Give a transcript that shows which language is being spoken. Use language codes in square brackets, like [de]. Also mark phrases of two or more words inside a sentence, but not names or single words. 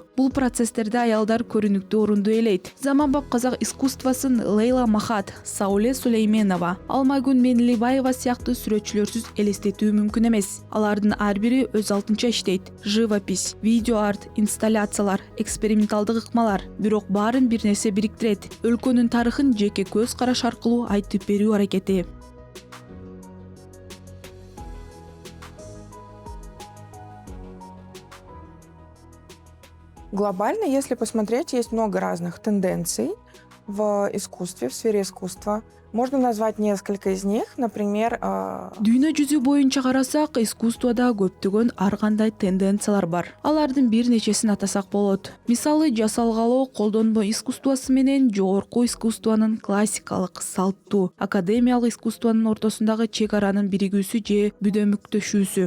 [ky] Бул процесстерде аялдар көрүнүктүү орунду ээлейт. Заманбап казак искусствосын Лейла Махат, Сауле Сулейменова, Алмайгүл Менилибаева сыяктуу сүрөтчүлөрсүз элестетүү мүмкүн эмес. Алардын ар бири өз алтынча иштейт. Живопись, видео арт, инсталляциялар, эксперименталдык ыкмалар. Бирок баарын бир нерсе бириктирет. Өлкөнүн тарыхын жеке көз караш аркылуу айтып берүү аракети. [ru] Глобально, если посмотреть, есть много разных тенденций в искусстве, в сфере искусства. Можно назвать несколько из них, например... [ky] Дүйнө жүзү боюнча карасак, искусствода көптөгөн ар кандай тенденциялар бар. Алардын бир нечесин атасак болот. Мисалы, жасалгалоо колдонмо искусствосы менен жогорку искусствонун классикалык, салттуу, академиялык искусствонун ортосундагы чек аранын биригүүсү же бүдөмүктөшүүсү.